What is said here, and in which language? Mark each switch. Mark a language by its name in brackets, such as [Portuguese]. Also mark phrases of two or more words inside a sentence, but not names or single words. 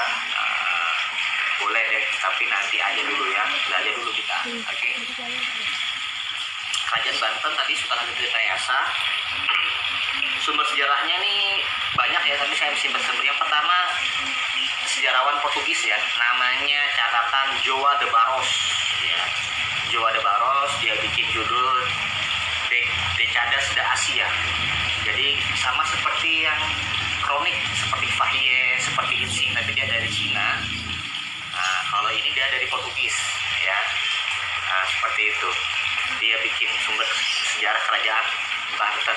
[Indonesian] Boleh deh, tapi nanti aja dulu ya. Belajar dulu kita. Oke. Kerajaan Banten tadi Sultan Agung Tirtayasa Sumber sejarahnya nih banyak ya, tapi saya simpen sumber. Yang pertama, sejarawan Portugis ya, namanya catatan João de Barros ya. João de Barros dia bikin judul Décadas da Ásia. Jadi sama seperti yang kronik, seperti Fahie, seperti Insing, tapi dia dari Cina. Nah, kalau ini dia dari Portugis ya. Nah, seperti itu. Dia bikin sumber sejarah kerajaan Banten.